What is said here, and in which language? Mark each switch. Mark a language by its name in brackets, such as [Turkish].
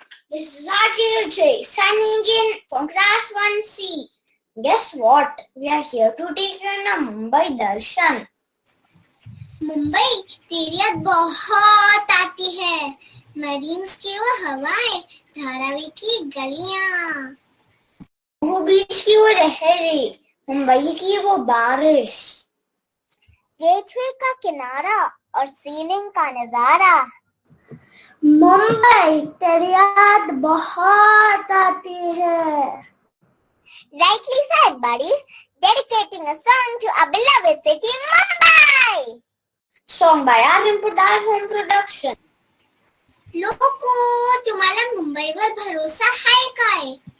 [English] This is RJJ signing in from class 1C. Guess what? We are here to take you on a Mumbai darshan. [Hindi] Mumbai तेरी याद बहुत आती है. Marines की वो हवाएं, धारावी की गलियां, वो बीच की वो लहरें, मुंबई की वो बारिश, गेटवे का किनारा और सीलिंग का नजारा. मुंबई तेरी याद बहुत आती है. [English] Rightly said, buddy. Dedicating a song to our beloved city, Mumbai. Song by Aryan Pudar Home Production. [Marathi] Loco तुम्हाला मुंबईवर भरोसा आहे काय?